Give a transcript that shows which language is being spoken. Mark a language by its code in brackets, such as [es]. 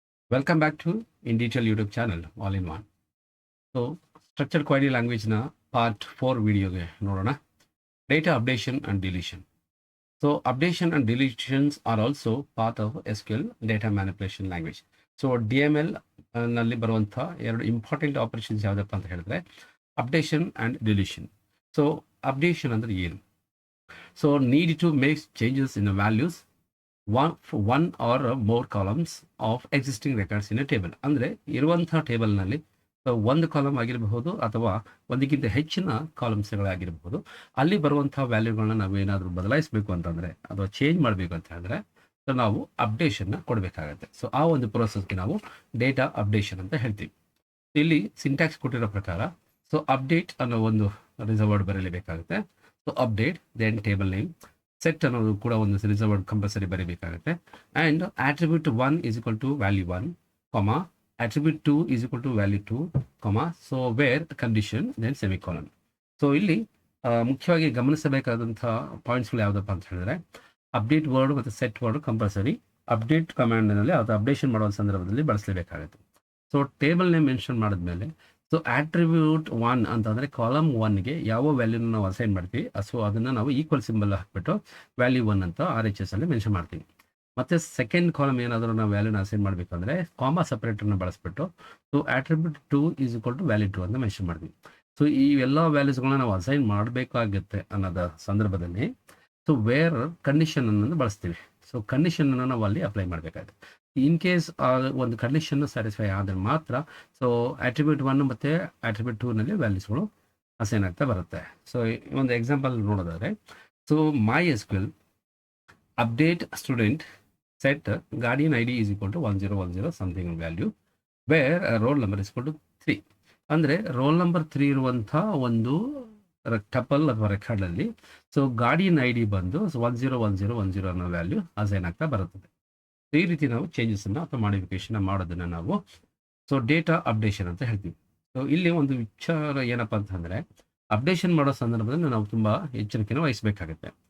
[en] Welcome back to In Detail YouTube channel, all in one. So, Structured Query Language [kn] na part 4 video ge nodona. [en] Data updation and deletion. So, updation and deletions are also part of SQL data manipulation language. [kn] So, DML ನಲ್ಲಿ ಬರುವಂಥ ಎರಡು important operations ಯಾವುದಪ್ಪ ಅಂತ ಹೇಳಿದ್ರೆ updation and deletion. [en] so [kn] updation ಅಂದರೆ ಏನು? [en] So need to make changes in values one or more columns of existing records in a table. [kn] ಅಂದರೆ ಇರುವಂಥ ಟೇಬಲ್ನಲ್ಲಿ ಒಂದು ಕಾಲಮ್ ಆಗಿರಬಹುದು ಅಥವಾ ಒಂದಕ್ಕಿಂತ ಹೆಚ್ಚಿನ ಕಾಲಮ್ಸ್ಗಳಾಗಿರಬಹುದು. ಅಲ್ಲಿ ಬರುವಂಥ ವ್ಯಾಲ್ಯೂಗಳನ್ನ ನಾವೇನಾದರೂ ಬದಲಾಯಿಸಬೇಕು ಅಂತಂದರೆ ಅಥವಾ ಚೇಂಜ್ ಮಾಡಬೇಕು ಅಂತ ಹೇಳಿದ್ರೆ ನಾವು ಅಪ್ಡೇಷನ್ನ ಕೊಡಬೇಕಾಗತ್ತೆ. ಸೊ ಆ ಒಂದು ಪ್ರೋಸೆಸ್ಗೆ ನಾವು ಡೇಟಾ ಅಪ್ಡೇಷನ್ ಅಂತ ಹೇಳ್ತೀವಿ. ಇಲ್ಲಿ ಸಿಂಟ್ಯಾಕ್ಸ್ ಕೊಟ್ಟಿರೋ ಪ್ರಕಾರ ಸೊ ಅಪ್ಡೇಟ್ ಅನ್ನೋ ಒಂದು reserved ಬರೀಲೇಬೇಕಾಗುತ್ತೆ. So update then table name set ಅನ್ನೋದು ಕೂಡ ಒಂದು reserved compulsory ಬರೀಬೇಕಾಗುತ್ತೆ. [en] And attribute 1 is equal to value 1, comma attribute 2 is equal to value 2, comma, so where condition then semicolon. [kn] So ಇಲ್ಲಿ ಮುಖ್ಯವಾಗಿ ಗಮನಿಸಬೇಕಾದಂಥ ಪಾಯಿಂಟ್ಸ್ಗಳು ಯಾವುದಪ್ಪ ಅಂತ ಹೇಳಿದ್ರೆ ಅಪ್ಡೇಟ್ ವರ್ಡ್ ಮತ್ತು ಸೆಟ್ ವರ್ಡ್ ಕಂಪಲ್ಸರಿ ಅಪ್ಡೇಟ್ ಕಮಾಂಡ್ನಲ್ಲಿ ಅದು ಅಪ್ಡೇಷನ್ ಮಾಡುವ ಸಂದರ್ಭದಲ್ಲಿ ಬಳಸಲೇಬೇಕಾಗುತ್ತೆ. ಸೊ ಟೇಬಲ್ ನೇಮ್ ಮೆನ್ಷನ್ ಮಾಡಿದ್ಮೇಲೆ ಸೊ ಆಟ್ರಿಬ್ಯೂಟ್ 1 ಅಂತಂದರೆ ಕಾಲಮ್ 1ಗೆ ಯಾವ ವ್ಯಾಲ್ಯೂನ ನಾವು ಅಸೈನ್ ಮಾಡ್ತೀವಿ ಸೊ ಅದನ್ನು ನಾವು ಈಕ್ವಲ್ ಸಿಂಬಲ್ ಹಾಕ್ಬಿಟ್ಟು ವ್ಯಾಲ್ಯೂ 1 ಅಂತ RHS ಅಲ್ಲಿ ಮೆನ್ಷನ್ ಮಾಡ್ತೀವಿ. ಮತ್ತು ಸೆಕೆಂಡ್ ಕಾಲಮ್ ಏನಾದರೂ ನಾವು ವ್ಯಾಲ್ಯೂನ ಅಸೈನ್ ಮಾಡಬೇಕಂದ್ರೆ comma ಸಪ್ರೇಟರ್ನ ಬಳಸ್ಬಿಟ್ಟು so attribute 2 is equal to value 2 ಅಂತ ಮೆನ್ಷನ್ ಮಾಡ್ತೀವಿ. ಸೊ ಈ ಎಲ್ಲ ವ್ಯಾಲ್ಯೂಸ್ಗಳನ್ನ ನಾವು ಅಸೈನ್ ಮಾಡಬೇಕಾಗುತ್ತೆ ಅನ್ನೋದ ಸಂದರ್ಭದಲ್ಲಿ ಸೊ ವೇರ್ ಕಂಡೀಷನ್ ಅನ್ನೋದು ಬಳಸ್ತೀವಿ. ಸೊ ಕಂಡೀಷನನ್ನು ನಾವು ಅಲ್ಲಿ ಅಪ್ಲೈ ಮಾಡಬೇಕಾಗುತ್ತೆ. ಇನ್ ಕೇಸ್ ಒಂದು ಕಂಡೀಷನ್ ಸ್ಯಾಟಿಸ್ಫೈ ಆದರೆ ಮಾತ್ರ ಸೊ ಆಟ್ರಿಬ್ಯೂಟ್ 1 ಮತ್ತು ಆಟ್ರಿಬ್ಯೂಟ್ 2ನಲ್ಲಿ ವ್ಯಾಲ್ಯೂಸ್ಗಳು ಅಸೈನ್ ಆಗ್ತಾ ಬರುತ್ತೆ. [en] so [kn] ಒಂದು ಎಕ್ಸಾಂಪಲ್ ನೋಡೋದಾದರೆ [en] So MySQL update student set guardian ID is equal to 1010 something value where roll number is equal to 3. [kn] ಅಂದರೆ ರೋಲ್ ನಂಬರ್ 3 ಇರುವಂಥ ಒಂದು ಟಪಲ್ ಅಥವಾ ರೆಕಾರ್ಡಲ್ಲಿ ಸೊ ಗಾರ್ಡಿಯನ್ ಐ ಡಿ ಬಂದು 101010 ಅನ್ನೋ ವ್ಯಾಲ್ಯೂ ಅಸೈನ್ ಆಗ್ತಾ ಬರುತ್ತದೆ. ಈ ರೀತಿ ನಾವು ಚೇಂಜಸನ್ನು ಅಥವಾ ಮಾಡಿಫಿಕೇಶನ್ ಮಾಡೋದನ್ನು ನಾವು ಸೊ ಡೇಟಾ ಅಪ್ಡೇಷನ್ ಅಂತ ಹೇಳ್ತೀವಿ. ಸೊ ಇಲ್ಲಿ ಒಂದು ವಿಚಾರ ಏನಪ್ಪ ಅಂತಂದರೆ ಅಪ್ಡೇಷನ್ ಮಾಡೋ ಸಂದರ್ಭದಲ್ಲಿ ನಾವು ತುಂಬ ಎಚ್ಚರಿಕೆಯನ್ನು ವಹಿಸಬೇಕಾಗುತ್ತೆ.